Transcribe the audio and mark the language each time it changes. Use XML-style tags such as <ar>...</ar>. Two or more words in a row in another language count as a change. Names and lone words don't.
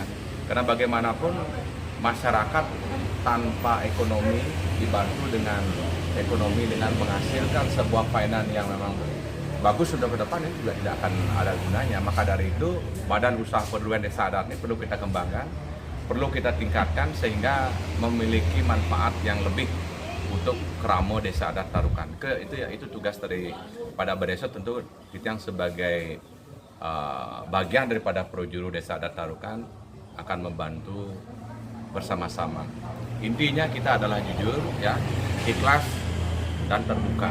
<id>Karena bagaimanapun masyarakat tanpa ekonomi dibantu dengan ekonomi dengan menghasilkan sebuah finance yang memang bagus sudah ke depan ini juga tidak akan ada gunanya. Maka dari itu badan usaha pedulian desa adat ini perlu kita kembangkan, perlu kita tingkatkan sehingga memiliki manfaat yang lebih untuk keramo desa adat Tarukan. Itu tugas dari pada Bendesa, tentu kita yang sebagai bagian daripada projuru desa adat Tarukan akan membantu bersama-sama. Intinya kita adalah jujur, ya, ikhlas dan terbuka.</id>